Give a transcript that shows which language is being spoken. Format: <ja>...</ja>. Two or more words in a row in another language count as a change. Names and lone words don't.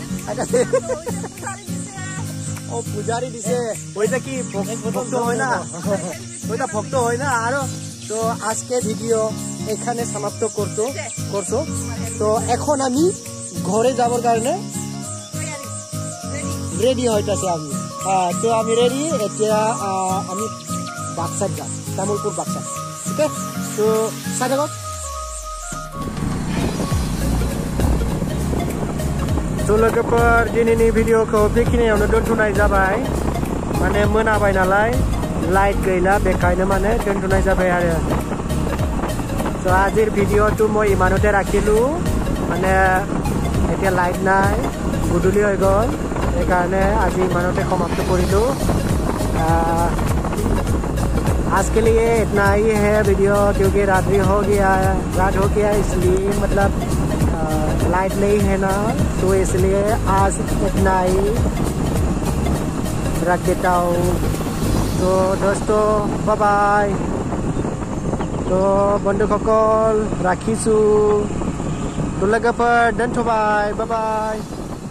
<bn>ও পূজারি দিছে ওইটা কি ভক্ত হয় না ওইটা ভক্ত হয় না আর তো আজকে ভিডিও এখানে সমাপ্ত করছো তো এখন আমি ঘরে যাবার কারণে রেডি হইতাছে আমি তো আমি রেডি এটা আমি বাক্সার যাম তামুলপুর বাক্সা ঠিক আছে তো সাথে</bn> <brx>तो लोगोफोर दिनैनि भिडिअखौ बेखिनियावनो दोनथ'नाय जाबाय माने मोनाबाय नालाय लाइट गैला बेखायनो माने दोनथ'नाय जाबाय आरो</brx> <as>তো আজিৰ ভিডিঅ'টো মই ইমানতে ৰাখিলোঁ মানে এতিয়া লাইট নাই গধূলি হৈ গ'ল সেইকাৰণে আজি ইমানতে সমাপ্ত কৰিলোঁ</as> <hi>आज के लिए इतना ही है वीडियो क्योंकि रात हो गया इसलिए मतलब लाइट नहीं है ना तो इसलिए आज इतना ही रख देता हूँ तो दोस्तों बाय बाय तो बंधुসকল</hi> <brx>राखिसु तो लोगोफोर दोनथ'बाय बाय बाय</brx>